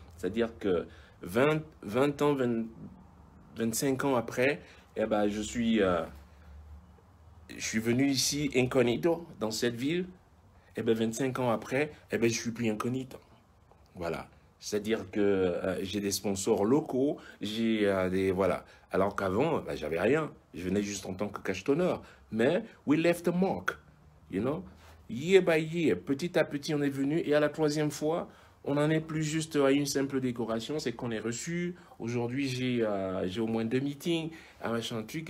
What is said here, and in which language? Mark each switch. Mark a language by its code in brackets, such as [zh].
[fr] C'est-à-dire que 20 ans, 25 ans après, eh ben, je suis venu ici incognito, dans cette ville. Eh ben, 25 ans après, eh ben, je suis plus incognito. Voilà. C'est-à-dire que j'ai des sponsors locaux, j'ai des... Voilà. Alors qu'avant, ben, j'avais rien. Je venais juste en tant que cachetonneur. Mais [en] we left a mark, you know. Year by year, [fr] petit à petit, on est venu. Et à la troisième fois, on n'en est plus juste à une simple décoration. C'est qu'on est reçu. Aujourd'hui, j'ai au moins 2 meetings, un machin truc.